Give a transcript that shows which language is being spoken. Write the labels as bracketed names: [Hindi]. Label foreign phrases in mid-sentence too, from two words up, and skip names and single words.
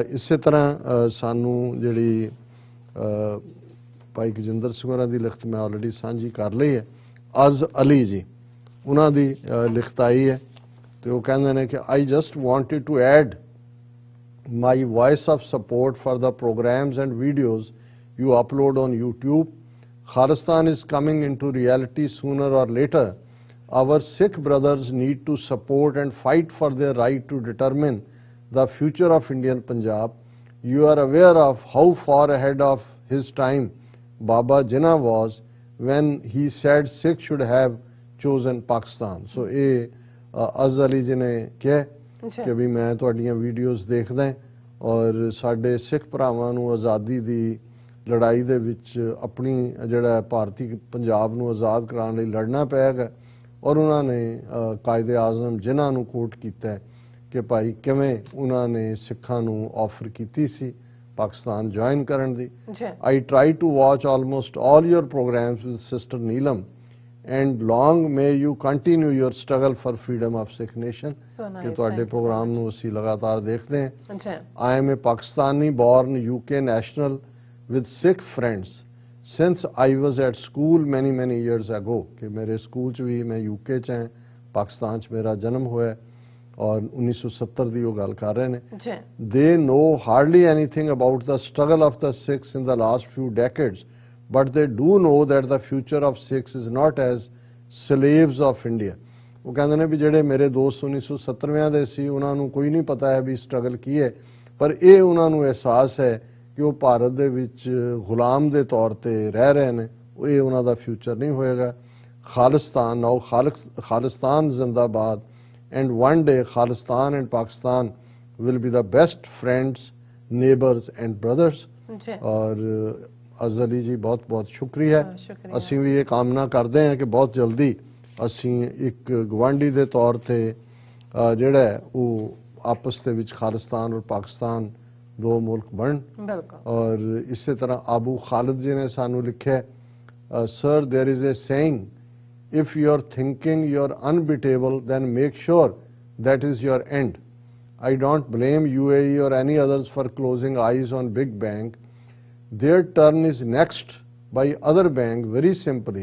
[Punjabi] ਇਸੇ ਤਰ੍ਹਾਂ ਸਾਨੂੰ ਜਿਹੜੀ ਭਾਈ ਗਜਿੰਦਰ ਸਿੰਘ ਹੋਰਾਂ ਦੀ ਲਿਖਤ ਮੈਂ ਆਲਰੇਡੀ ਸਾਂਝੀ ਕਰ ਲਈ ਹੈ. ਅਜ਼ ਅਲੀ ਜੀ ਉਹਨਾਂ ਦੀ ਲਿਖਤ ਆਈ ਹੈ ਤੇ ਉਹ ਕਹਿੰਦੇ ਨੇ ਕਿ [English] I just wanted to add my voice of support for the programs and videos you upload on YouTube. Khalistan is coming into reality sooner or later. Our Sikh brothers need to support and fight for their right to determine the future of Indian Punjab. You are aware of how far ahead of his time Baba Jinnah was when he said Sikh should have chosen Pakistan. [Punjabi] So ਅਜ਼ ਅਲੀ ਜੀ ਨੇ ਕਿਹਾ ਕਿ ਵੀ ਮੈਂ ਤੁਹਾਡੀਆਂ ਵੀਡੀਓਜ਼ ਦੇਖਦਾ ਔਰ ਸਾਡੇ ਸਿੱਖ ਭਰਾਵਾਂ ਨੂੰ ਆਜ਼ਾਦੀ ਦੀ ਲੜਾਈ ਦੇ ਵਿੱਚ ਆਪਣੀ ਜਿਹੜਾ ਭਾਰਤੀ ਪੰਜਾਬ ਨੂੰ ਆਜ਼ਾਦ ਕਰਾਉਣ ਲਈ ਲੜਨਾ ਪਏਗਾ ਔਰ ਉਹਨਾਂ ਨੇ ਕਾਇਦੇ ਆਜ਼ਮ ਜਿਨ੍ਹਾਂ ਨੂੰ ਕੋਟ ਕੀਤਾ ਕਿ ਭਾਈ ਕਿਵੇਂ ਉਹਨਾਂ ਨੇ ਸਿੱਖਾਂ ਨੂੰ ਆਫਰ ਕੀਤੀ ਸੀ Pakistan join ਕਰਨ ਦੀ. [English] I try to watch almost all your programs with Sister Neelam and long may you continue your struggle for freedom of Sikh nation. [Punjabi] ਕਿ ਤੁਹਾਡੇ ਪ੍ਰੋਗਰਾਮ ਨੂੰ ਅਸੀਂ ਲਗਾਤਾਰ ਦੇਖਦੇ ਹਾਂ. [English] I am a Pakistani born UK national with Sikh friends since I was at school many years ago. [Urdu] کہ میرے [Punjabi] ਸਕੂਲ 'ਚ ਵੀ ਮੈਂ UK 'ਚ ਹਾਂ ਪਾਕਿਸਤਾਨ 'ਚ ਮੇਰਾ ਜਨਮ ਹੋਇਆ ਔਰ 1970 ਦੀ ਉਹ ਗੱਲ ਕਰ ਰਹੇ ਨੇ. [English] They know hardly anything about the struggle of the Sikhs in the last few decades, but they do know that the future of Sikhs is not as slaves of India. [Punjabi] ਉਹ ਕਹਿੰਦੇ ਨੇ ਵੀ ਜਿਹੜੇ ਮੇਰੇ ਦੋਸਤ 1970ਵਿਆਂ ਦੇ ਸੀ ਉਹਨਾਂ ਨੂੰ ਕੋਈ ਨਹੀਂ ਪਤਾ ਹੈ ਵੀ ਸਟਰਗਲ ਕੀ ਹੈ ਪਰ ਇਹ ਉਹਨਾਂ ਨੂੰ ਅਹਿਸਾਸ ਹੈ ਕਿ ਉਹ ਭਾਰਤ ਦੇ ਵਿੱਚ ਗੁਲਾਮ ਦੇ ਤੌਰ ਤੇ ਰਹਿ ਰਹੇ ਨੇ. ਇਹ ਉਹਨਾਂ ਦਾ ਫਿਊਚਰ ਨਹੀਂ ਹੋਏਗਾ. ਖਾਲਿਸਤਾਨ ਨਾਓ ਖਾਲਿਸਤਾਨ ਜ਼ਿੰਦਾਬਾਦ. [English] And one day Khalistan and Pakistan will be the best friends, neighbors and brothers. [Punjabi] और ਅਜ਼ ਅਲੀ ਜੀ ਬਹੁਤ ਬਹੁਤ ਸ਼ੁਕਰੀਆ. ਅਸੀਂ ਵੀ ਇਹ ਕਾਮਨਾ ਕਰਦੇ ਹਾਂ ਕਿ ਬਹੁਤ ਜਲਦੀ ਅਸੀਂ ਇੱਕ ਗਵਾਂਢੀ ਦੇ ਤੌਰ ਤੇ ਜਿਹੜਾ ਉਹ ਆਪਸ ਦੇ ਵਿੱਚ ਖਾਲਿਸਤਾਨ ਔਰ ਪਾਕਿਸਤਾਨ ਦੋ ਮੁਲਕ ਬਣ. ਔਰ ਇਸੇ ਤਰ੍ਹਾਂ ਆਬੂ ਖਾਲਿਦ ਜੀ ਨੇ ਸਾਨੂੰ ਲਿਖਿਆ ਸਰ [English] there is a saying, if you're thinking you're unbeatable, then make sure that is your end. I don't blame UAE or any others for closing eyes on big bank. Their turn is next by other bank very simply.